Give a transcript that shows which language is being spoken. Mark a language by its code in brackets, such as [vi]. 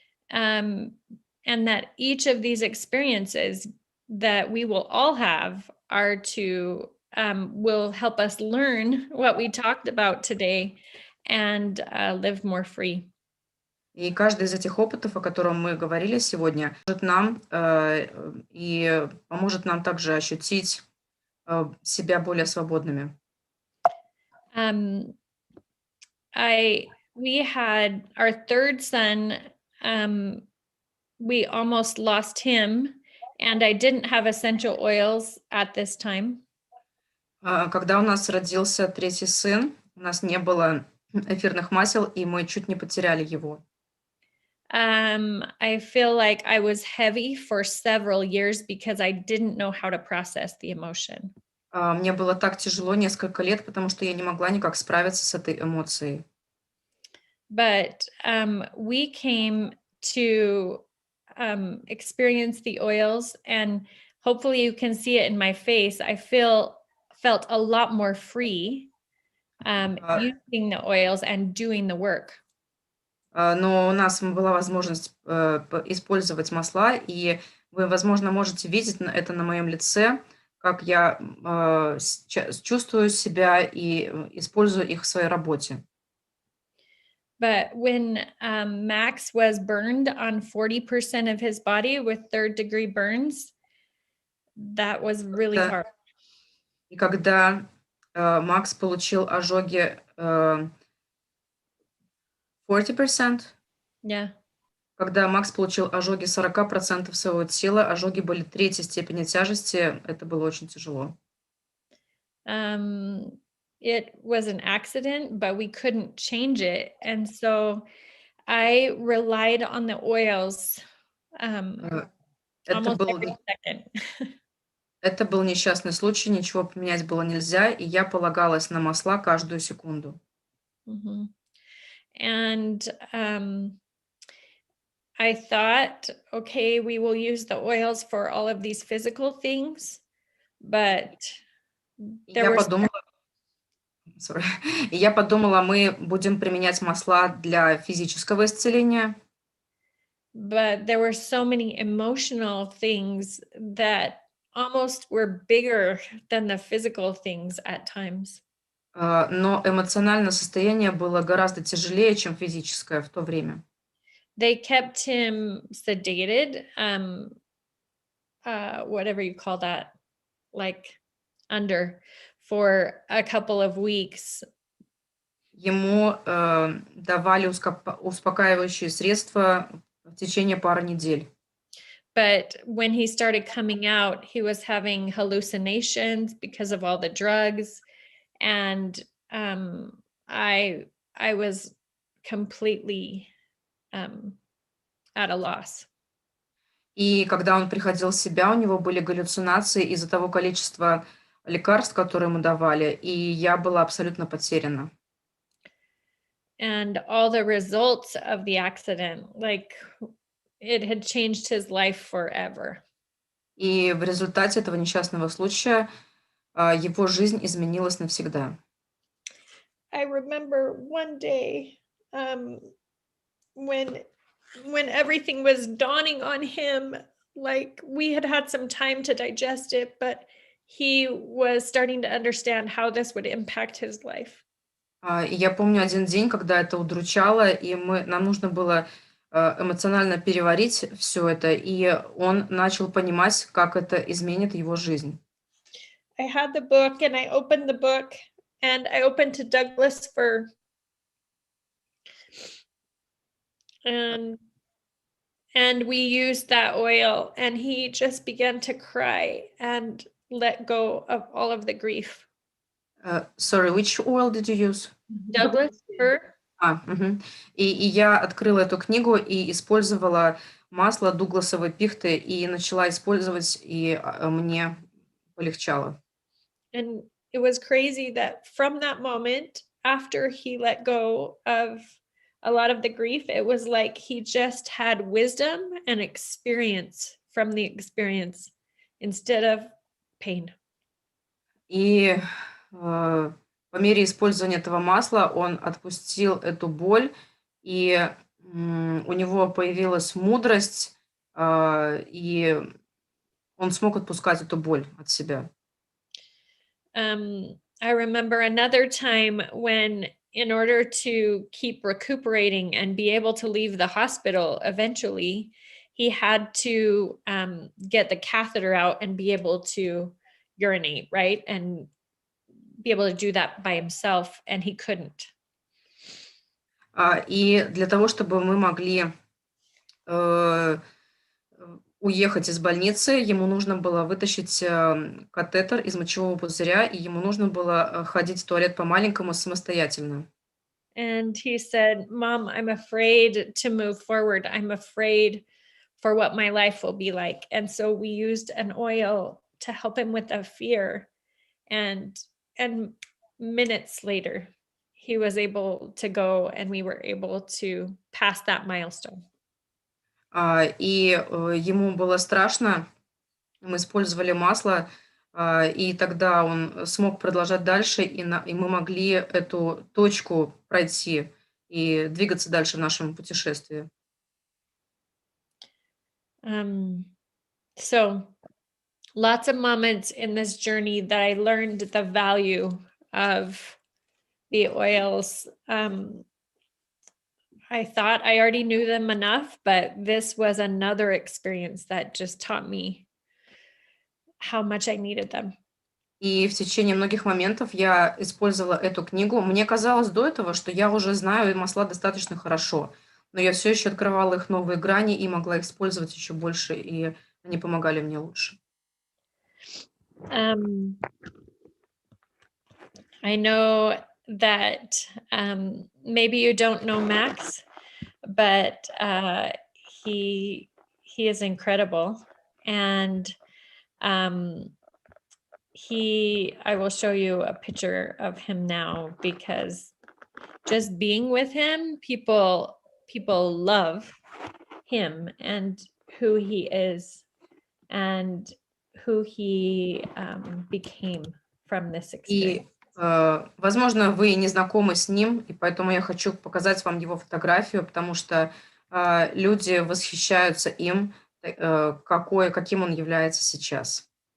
[en] And that each of these experiences that we will all have are to will help us learn what we talked about today and live more free. [ru] И каждый из этих опытов, о котором мы говорили сегодня, поможет нам и поможет нам также ощутить себя более свободными. [en] We had our third son. We almost lost him, and I didn't have essential oils at this time. [ru] Когда у нас родился третий сын, у нас не было эфирных масел, и мы чуть не потеряли его. [en] I feel like I was heavy for several years because I didn't know how to process the emotion. [ru] Мне было так тяжело несколько лет, потому что я не могла никак справиться с этой эмоцией. [en] But we came to experience the oils, and hopefully you can see it in my face. I felt a lot more free using the oils and doing the work. [ru] Но у нас была возможность использовать масла, и вы, возможно, можете видеть это на моем лице, как я чувствую себя и использую их в своей работе. [en] But when Max was burned on 40% of his body with third-degree burns, that was really hard. [ru] И когда Макс получил ожоги 40%, Yeah. когда Макс получил ожоги 40% своего тела, ожоги были третьей степени тяжести, это было очень тяжело. [en] It was an accident, but we couldn't change it. And so I relied on the oils [ru] Это [en] almost [ru] был, [en] every second. [ru] это был несчастный случай, ничего поменять было нельзя, и я полагалась на масла каждую секунду. Mhm. [en] And I thought, okay, we will use the oils for all of these physical things, but [ru] И [en] there [ru] я [en] were [ru] подумала, [en] sorry. [ru] И я подумала, мы будем применять масла для физического исцеления, [en] so many emotional things that almost were bigger than the physical things at times. [ru] но эмоциональное состояние было гораздо тяжелее, чем физическое в то время. [en] They kept him sedated, whatever you call that, like under, for a couple of weeks. [ru] Ему давали успокаивающие средства в течение пары недель. [en] But when he started coming out, he was having hallucinations because of all the drugs. And I was completely at a loss. [ru] И когда он приходил в себя, у него были галлюцинации из-за того количества лекарств, которые ему давали, и я была абсолютно потеряна. [en] And all the results of the accident, like it had changed his life forever. [ru] И в результате этого несчастного случая его жизнь изменилась навсегда. [en] I remember one day when everything was dawning on him, like we had some time to digest it, but he was starting to understand how this would impact his life. [ru] И я помню один день, когда это удручало, и нам нужно было эмоционально переварить все это, и он начал понимать, как это изменит его жизнь. [en] I had the book and I opened the book and I opened to Douglas Fir. And And we used that oil, and he just began to cry and let go of all of the grief. Sorry, which oil did you use? Douglas fir. Мгм. [ru] И я открыла эту книгу и использовала масло дугласовой пихты и начала использовать, и мне полегчало. [en] And it was crazy that from that moment, after he let go of a lot of the grief, it was like he just had wisdom and experience from the experience instead of pain. [ru] И по мере использования этого масла он отпустил эту боль, и у него появилась мудрость, и он смог отпускать эту боль от себя. [en] I remember another time when, in order to keep recuperating and be able to leave the hospital eventually, he had to get the catheter out and be able to urinate, right? And be able to do that by himself, and he couldn't. [ru] И для того, чтобы мы могли уехать из больницы, ему нужно было вытащить катетер из мочевого пузыря, и ему нужно было ходить в туалет по-маленькому самостоятельно. [en] And he said, "Mom, I'm afraid to move forward. I'm afraid for what my life will be like." And so we used an oil to help him with the fear. And minutes later, he was able to go, and we were able to pass that milestone. [ru] И ему было страшно, мы использовали масло, и тогда он смог продолжать дальше, и мы могли эту точку пройти и двигаться дальше в нашем путешествии. [en] So lots of moments in this journey that I learned the value of the oils. I thought I already knew them enough, but this was another experience that just taught me how much I needed them. [ru] И в течение многих моментов я использовала эту книгу. Мне казалось до этого, что я уже знаю масла достаточно хорошо, но я все еще открывала их новые грани и могла их использовать еще больше, и они помогали мне лучше. [en] I know that maybe you don't know Max, but he is incredible, and I will show you a picture of him now, because just being with him, people love him and who he is and who he became from this experience. [ru] И, возможно, вы не знакомы с ним, и поэтому я хочу показать вам его фотографию, потому что люди восхищаются им, каким он является сейчас.